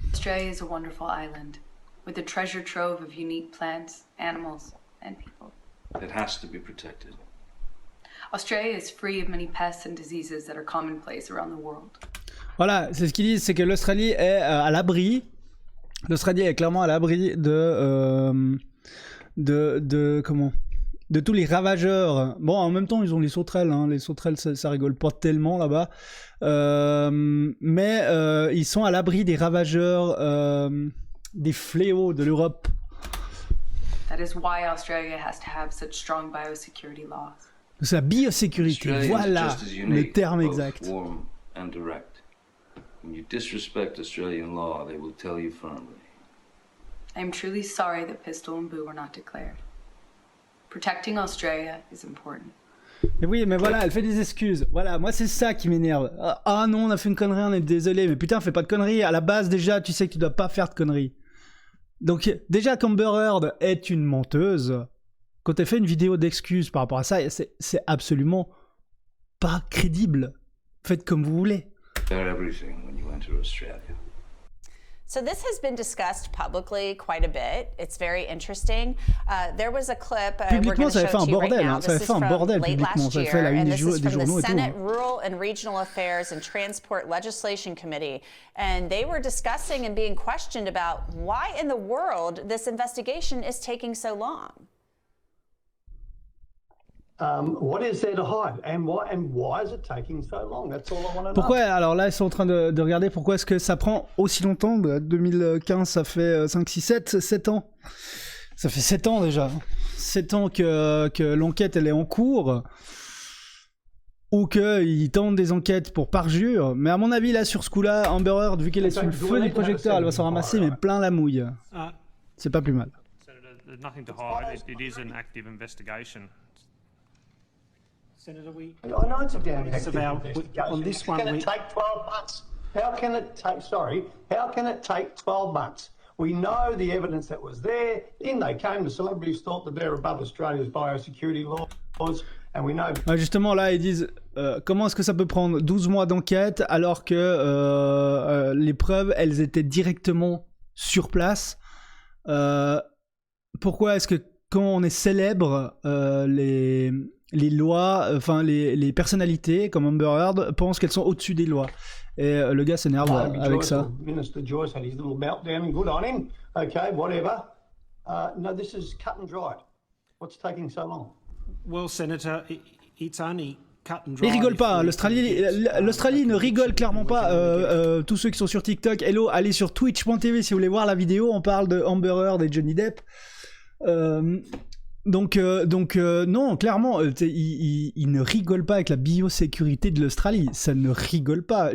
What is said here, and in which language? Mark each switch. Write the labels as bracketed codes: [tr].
[en] Australia is a wonderful island with a treasure trove of unique plants, animals, and people. It has to be protected. Australia is free of many pests and diseases that are commonplace around the world. [fr] Voilà, c'est ce qu'ils disent, c'est que l'Australie est à l'abri. L'Australie est clairement à l'abri de tous les ravageurs. Bon, en même temps, ils ont les sauterelles. Hein. Les sauterelles, ça rigole pas tellement là-bas. Mais ils sont à l'abri des ravageurs, des fléaux de l'Europe. [en] That is why Australia has to have such strong biosecurity laws. [fr] C'est la biosécurité, voilà le terme exact. [en] Warm and direct. When you disrespect Australian law, they will tell you firmly. I am truly sorry that Pistol and Boo were not declared. Protecting Australia is important. [fr] Mais oui, mais voilà, elle fait des excuses. Voilà, moi c'est ça qui m'énerve. Ah non, on a fait une connerie, on est désolé. Mais putain, fais pas de conneries. À la base, déjà, tu sais que tu dois pas faire de conneries. Donc, déjà qu'Amber Heard est une menteuse, quand elle fait une vidéo d'excuses par rapport à ça, c'est absolument pas crédible. Faites comme vous voulez. [en] Everything when you enter Australia. So this has been discussed publicly quite a bit. It's very interesting. There was a clip we're going to show to you right now. This is from late last year, and this is from the Senate Rural and Regional Affairs and Transport Legislation Committee. And they were discussing and being questioned about why in the world this investigation is taking so long. What is there to hide, and why is it taking so long? That's all I want to know. [fr] Pourquoi, alors là, ils sont en train de regarder pourquoi est-ce que ça prend aussi longtemps. 2015, ça fait 5, 6, 7 ans. Ça fait 7 ans déjà. 7 ans que l'enquête, elle est en cours. Ou qu'ils tentent des enquêtes pour parjure. Mais à mon avis, là, sur ce coup-là, Amber Heard, vu qu'elle est sous le feu des projecteurs, elle va s'en ramasser, mais plein la mouille. C'est pas plus mal. [en] There's nothing to hide. It is an active investigation. Senator, I know it's a damn active investigation. On this one, can it take 12 months? How can it take 12 months? We know the evidence that was there. In they came, the celebrities thought that they're above Australia's biosecurity laws, and we know... [fr] Justement, là, ils disent, comment est-ce que ça peut prendre 12 mois d'enquête alors que les preuves, elles étaient directement sur place. Pourquoi est-ce que quand on est célèbre, les lois, enfin les personnalités comme Amber Heard pensent qu'elles sont au-dessus des lois. Et le gars s'énerve avec ça. [en] Minister Joyce had his little meltdown and good on him. Okay, whatever. No, this is cut and dried. What's taking so long? Well, Senator, it's only [fr] Ils rigolent pas, l'Australie ne rigole clairement pas. Tous ceux qui sont sur TikTok, hello, allez sur twitch.tv si vous voulez voir la vidéo, on parle de Amber Heard et Johnny Depp. Donc non, clairement, ils ne rigolent pas avec la biosécurité de l'Australie, ça ne rigole pas.